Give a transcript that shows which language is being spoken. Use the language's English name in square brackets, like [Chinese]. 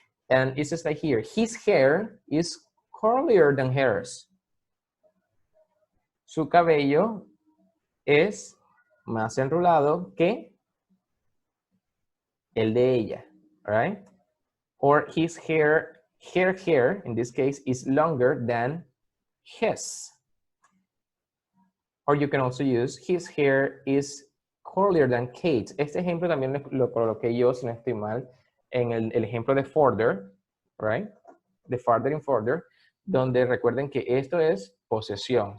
[English] And it says like here, his hair is curlier than hers. [Spanish] Su cabello es más enrolado que el de ella, right? [English] Or his hair, her hair, in this case, is longer than his. Or you can also use his hair is curlier than Kate's. [Spanish] Este ejemplo también lo coloqué yo, si no estoy mal, en el ejemplo de further, right? De farther and further, donde recuerden que esto es posesión.